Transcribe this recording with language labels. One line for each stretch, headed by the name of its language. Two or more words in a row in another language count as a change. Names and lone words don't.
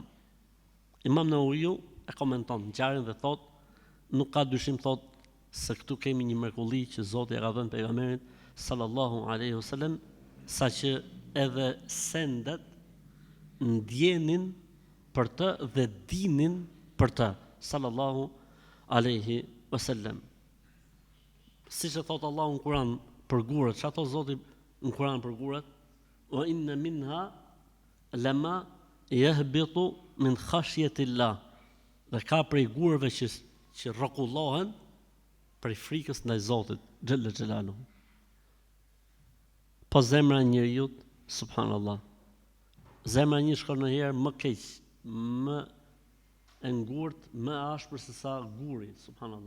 Albanian: Imam Nawawi e komenton ngjarjen dhe thot, nuk ka dyshim thot se këtu kemi një mrekulli që Zoti e ka dhënë pejgamberit
Arabic: صلى الله عليه وسلم,
Albanian: saqë edhe sendet ndjenin për të dhe dinin për të
Arabic: صلى الله عليه وسلم.
Albanian: siç e thot Allahu në Kur'an për gurët, çfarë thot Zoti në Kur'an për gurët?
Arabic: وإن منها لما يهبط من خشية الله.
Albanian: Dhe ka prej gurëve që rrokullohen prej frikës ndaj Zotit
Arabic: جل جلاله.
Albanian: Po zemra e njeriu, subhanallahu. Zemra e një shkon në herë më keq, më e ngurt, më ashpër se sa guri, subhanallahu.